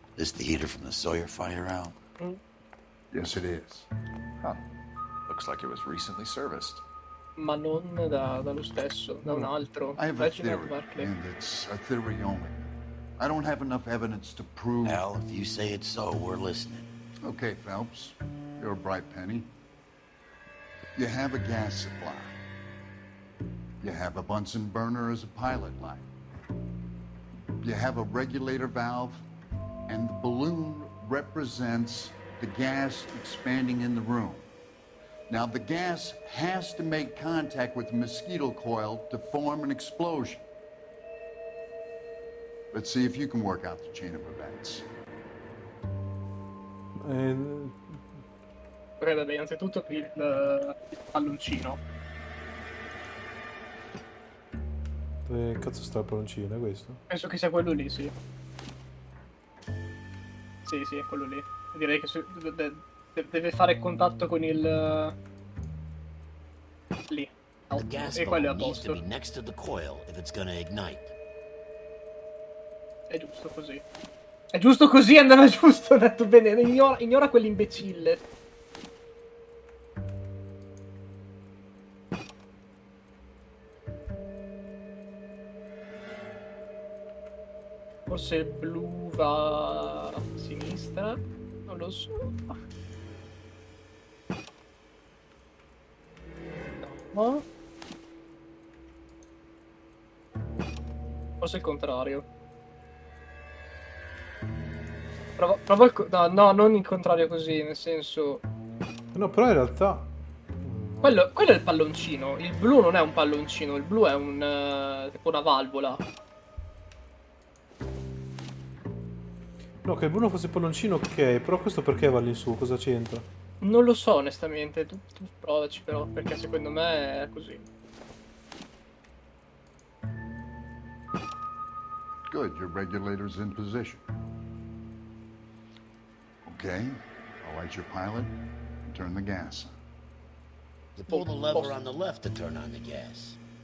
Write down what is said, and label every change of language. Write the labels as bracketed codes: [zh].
[en] This the heater from the Sawyer fire out? Yes, it is. Huh. Looks like it was recently serviced. [it] Ma non dallo stesso, da un altro. [en] I have a Reginald Barclay. and it's a theory only. I don't have enough evidence to prove... Al, if you say it's so, we're listening. Okay, Phelps. You're a bright penny. You have a gas supply. You have a Bunsen burner as a pilot light. You have a regulator valve, and the balloon represents the gas expanding in the room. Now, the gas has to make contact with the mosquito coil to form an explosion. Let's see if you can work out the chain of events. [it] Ok, vabbè, innanzitutto il palloncino. Dove cazzo sta il palloncino? È questo? Penso che sia quello lì, sì. Sì, è quello lì. Direi che deve fare contatto con il... lì. [en] The gas [it] E quello è a [en] balloon needs to [it] posto. [en] be next to the coil if it's gonna ignite. [it] È giusto così. È giusto così, andava giusto, ho detto bene. Ignora quell'imbecille. Forse il blu va a sinistra? Non lo so. No. Forse il contrario. Prova no, non il contrario così, nel senso... No, però in realtà... Quello è il palloncino. Il blu non è un palloncino, il blu è un... tipo una valvola. No, che il blu non fosse palloncino, ok, però questo perché va lì su? Cosa c'entra? Non lo so, onestamente. Tu provaci però, perché secondo me è così. [en] Good, your regulator's in position. Okay, I'll light your pilot and turn the gas on. You pull the lever on the left to turn on the gas.